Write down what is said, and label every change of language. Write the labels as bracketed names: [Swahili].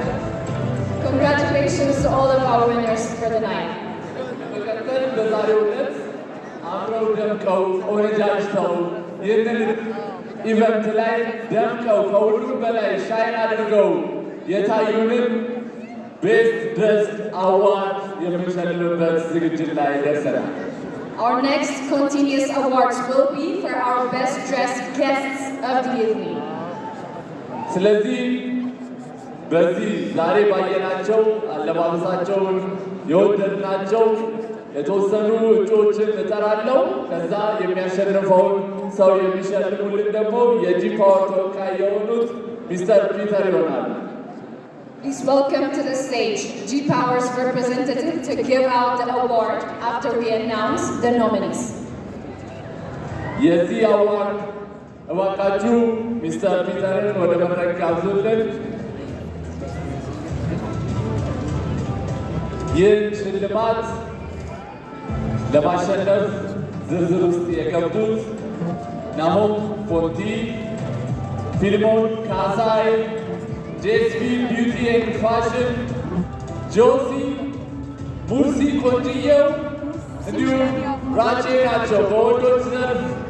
[English] Congratulations to all of our winners for the night. [Amharic] በዛሬው ዕለት አብረው ደምቀው ቆነጃጅተው ይህንን ኢቨንት ላይ ደምቀው ከሁሉም በላይ ሻይን አድርገው የታዩንን ቤስት ድረስድ አዋርድ የምንሸልምበት ዝግጅት ላይ ደርሰናል። [English] Our next continuous awards will be for our best dressed guests of the evening. [Amharic] ስለዚህ በዚህ ዛሬ ባየናቸው አለባበሳቸውን የወደድናቸው የተወሰኑ እጩዎችን እጠራለሁ። ከዛ የሚያሸንፈውን ሰው የሚሸልሙልን ደግሞ የጂ ፓወር ተወካይ የሆኑት ሚስተር ፒተር ይሆናል። [English] Please welcome to the stage G Power's representative to give out the award after we announce the nominees. [Amharic] የዚህ አዋርድ እባካችሁ ሚስተር ፒተርን ወደ መድረክ ጋብዙልን። ይህን ሽልማት ለማሸነፍ ዝርዝር ውስጥ የገቡት ናሆም ፎንቲ፣ ፊልሞን ካሳይ፣ ጄስቢ ቢዩቲ ኤንድ ፋሽን፣ ጆሲ ሙርሲ ቆንጅየው እንዲሁም ራቼ ናቸው። በወንዶች ዘርፍ